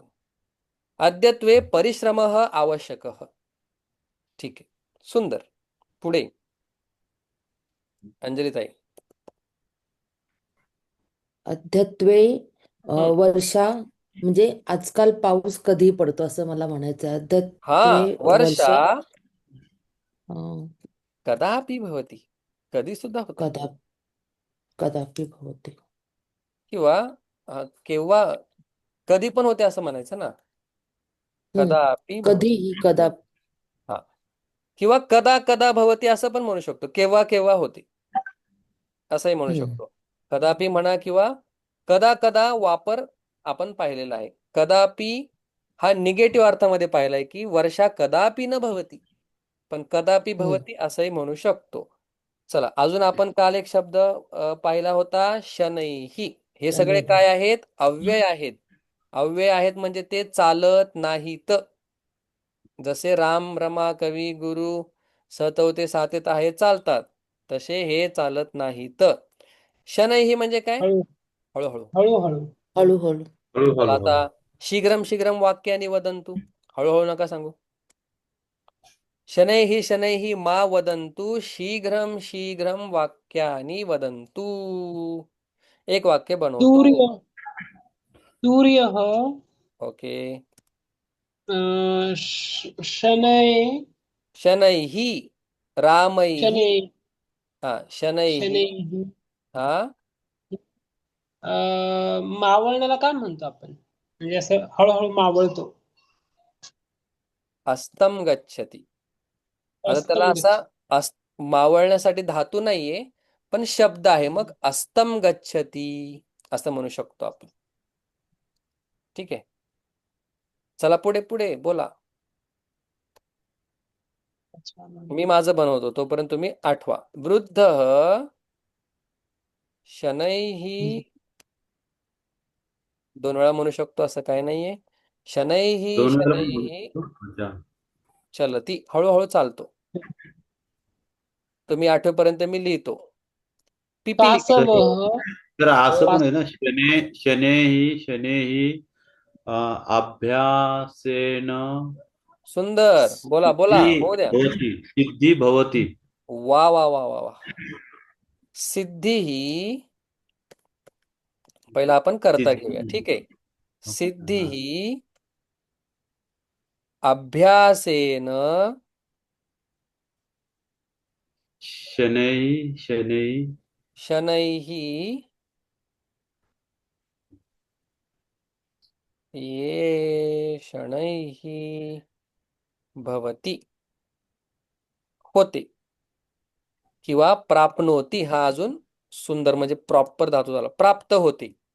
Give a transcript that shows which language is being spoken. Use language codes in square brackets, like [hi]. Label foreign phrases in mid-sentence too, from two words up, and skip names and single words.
[sa] अद्यत्वे परिश्रम आवश्यक. [mr] ठीक आहे. सुंदर. पुढे अंजली ताई. [sa] अद्यत्वे हम्म. [mr] वर्षा म्हणजे आजकाल पाऊस कधी पडतो असं मला म्हणायचं आहे. हा, [sa] अद्यत्वे वर्षा वर्षा अं, कदापि भवती. [mr] कधी सुद्धा होते. [sa] कदा कदापि भवति. [mr] किंवा केव्हा, कधी पण होते असं म्हणायचं ना. हम्म [sa] कदापि भवती. [mr] कधीही कदा हा, किंवा [sa] कदा कदा भवती [mr] असं पण म्हणू शकतो. केव्हा केव्हा होते असंही म्हणू हम्म शकतो. कदापि म्हणा किंवा [sa] कदा कदा [mr] वापर आपण पाहिलेला आहे. कदापि हा निगेटिव्ह अर्थामध्ये पाहिलाय की [sa] वर्षा कदापि न भवती, [mr] पण कदापि हम्म भवती असंही म्हणू शकतो. चला, अजून आपण काल एक शब्द पाहिला होता, शनैही. हे सगळे [sa] शनैः [mr] काय आहेत? अव्यय आहेत. अव्यय आहेत म्हणजे ते चालत नाहीत. जसे राम रमा कवी गुरु सतवते सातेत आहे चालतात, तसे हे चालत नाहीत. शनैही म्हणजे काय? हळू हळूहळू. हळूहळू. हळूहळू हळू चला हळू आता, हळू. [sa] शीघ्रम शीघ्रम वाक्यानि वदंतु. [mr] हळूहळू नका सांगू. [sa] शनैः शनैः मा वदन्तु, शीघ्रम शीघ्रम वाक्यानि वदन्तु. [mr] एक वाक्य बनवतो. [sa] सूर्य सूर्यः [mr] ओके. [sa] शनैः शनैः रामैः शनै हा शनैः शनैः हा [mr] मावळण्याला काय म्हणतो आपण म्हणजे असं हळूहळू मावळतो [sa] अस्तं गच्छति. [mr] आता त्याला [sa] अस्तम [mr] असा [sa] गच्छ [mr] अस मावळण्यासाठी धातू नाहीये पण शब्द आहे मग [sa] अस्तं गच्छति [mr] असं म्हणू शकतो आपण. ठीक आहे, चला पुढे पुढे बोला. अच्छा मी माझं बनवतो तोपर्यंत तुम्ही आठवा. [sa] वृद्ध शनैः [mr] दोन वेळा म्हणू शकतो असं काही नाहीये. [sa] शनैः [mr] दोन वेळा पण बोलू [sa] शनैः [mr] शकतो. अच्छा. चलती हळूहळू चालतो. तुम्ही आठवेपर्यंत मी लिहितो. [sa] पिपीलिका [mr] तर [sa] कासवः [mr] तर असं पण पास आहे ना, [sa] शनेही अभ्यासेन [mr] सुंदर बोला बोला होऊ द्या. [sa] सिद्धी भवती. वा वा वा वा वा. [mr] सिद्धी ही पहिला आपण कर्ता घेऊया. [sa] सिद्धी. [mr] ठीक आहे. सिद्धी हा. [sa] ही अभ्यासेन शनैः शनैः ये शनैः भवति [mr] होते किंवा प्राप्नोती हा अजून सुंदर म्हणजे प्रॉपर धातू झाला. प्राप्त होते.